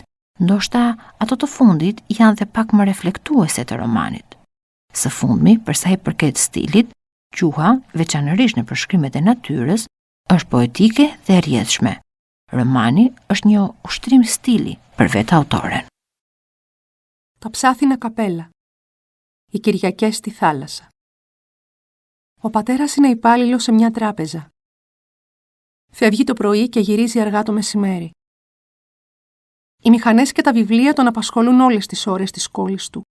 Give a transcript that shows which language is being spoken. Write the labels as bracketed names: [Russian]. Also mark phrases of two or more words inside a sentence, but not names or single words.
[Albanian] Ndoshta ato të fundit janë dhe pak më reflektuese të romanit. Së fundmi, për sa i përket stilit, gjuha, veçanërisht në përshkrimet e natyrës, është poetike dhe rrjedhshme. Romani është një ushtrim stili për vetë autoren. [Greek] Τα ψάθινα καπέλα. Οι Κυριακές στη θάλασσα. Ο πατέρας είναι υπάλληλος σε μια τράπεζα. Φεύγει το πρωί και γυρίζει αργά το μεσημέρι. Οι μηχανές και τα βιβλία τον απασχολούν όλες τις ώρες της κόλλης του.